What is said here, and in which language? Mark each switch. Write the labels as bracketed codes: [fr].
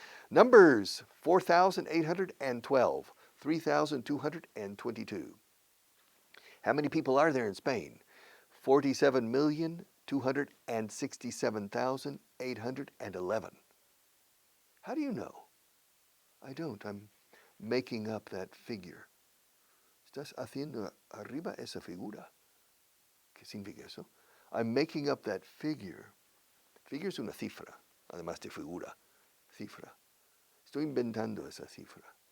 [en] Numbers, 4,812, 3,222. How many people are there in Spain? 47,267,811. How do you know? I don't. I'm making up that figure. [es] Estás haciendo arriba esa figura. ¿Qué significa eso? [en] I'm making up that figure. [es] Figure es una cifra, además de figura. Cifra. Estoy inventando esa cifra.